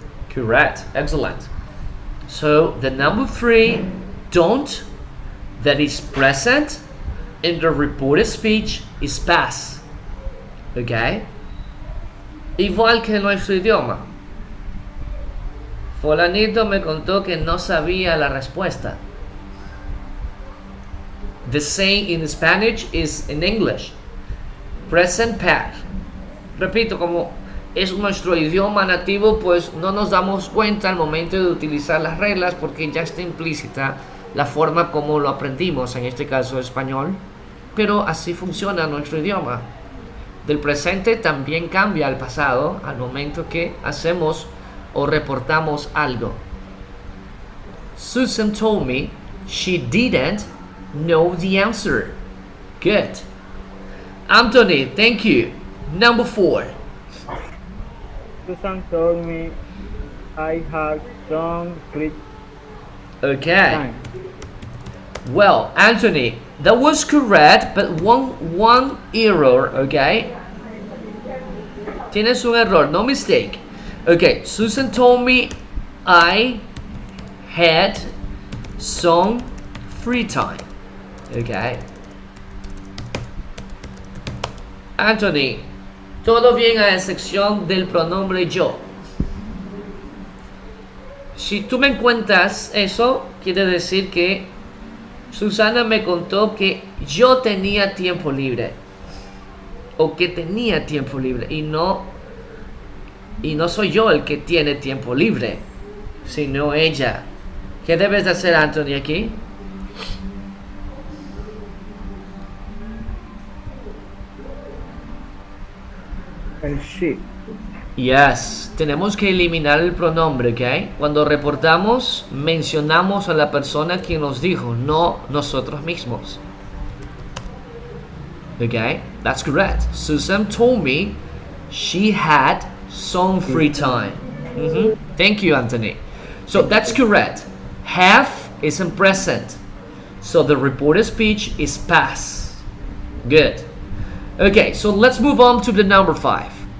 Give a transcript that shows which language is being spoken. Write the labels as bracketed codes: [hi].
[en] Correct. Excellent. So the number 3, don't, that is present in the reported speech, is past. Okay? [es] Igual que en nuestro idioma. Fulanito me contó que no sabía la respuesta. [en] The same in Spanish is in English. Present past. [es] Repito, como es nuestro idioma nativo, pues no nos damos cuenta al momento de utilizar las reglas porque ya está implícita la forma como lo aprendimos, en este caso español. Pero así funciona nuestro idioma. Del presente también cambia al pasado al momento que hacemos o reportamos algo. [en] Susan told me she didn't know the answer. Good. Anthony, thank you. Number 4. Susan told me I had some free Okay. time. Well, Anthony, that was correct, but one error, okay? [es] Tienes un error, [en] no mistake. Okay, Susan told me I had some free time. Okay. [es] Anthony, todo bien a excepción del pronombre yo. Si tú me cuentas eso, quiere decir que Susana me contó que yo tenía tiempo libre. O que tenía tiempo libre. Y no soy yo el que tiene tiempo libre, sino ella. ¿Qué debes de hacer, Anthony, aquí? El she. Yes, tenemos que eliminar el pronombre, ¿ok? Cuando reportamos, mencionamos a la persona que nos dijo, no nosotros mismos. [en] Okay, that's correct. Susan told me she had some free time. Thank you, Anthony. So that's correct. Have is in present. So the reported speech is past. Good. Okay, so let's move on to the number 5.